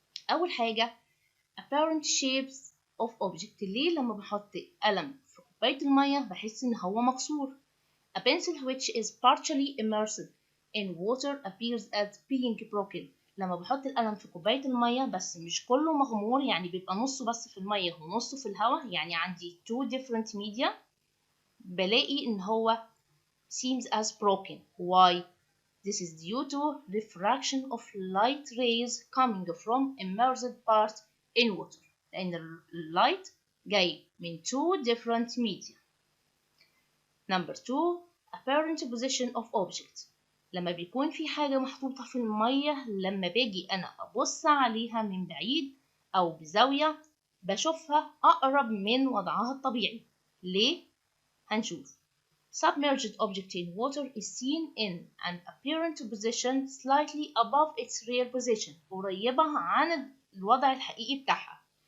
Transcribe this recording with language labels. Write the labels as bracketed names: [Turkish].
[Arabic] أول حاجة [English] apparent shapes of object. [Arabic] ليه لما بحط قلم في كوباية المية بحس إن هو مكسور. [English] A pencil which is partially immersed in water appears as being broken. [Arabic] لما بحط القلم في كوباية المية بس مش كله مغمور يعني بيبقى نصه بس في المية ونصه في الهواء يعني عندي two different media بلاقي إن هو [English] seems as broken. Why? This is due to refraction of light rays coming from immersed part in water. [Arabic] لأن اللايت جاي من two different media. [English] Number 2 apparent position of object. [Arabic] لما بيكون في حاجة محطوطة في المية لما باجي أنا أبص عليها من بعيد أو بزاوية بشوفها أقرب من وضعها الطبيعي. ليه؟ هنشوف. [English] Submerged object in water is seen in an apparent position slightly above its real position. [Arabic] قريبة عن الوضع الحقيقي بتاعها.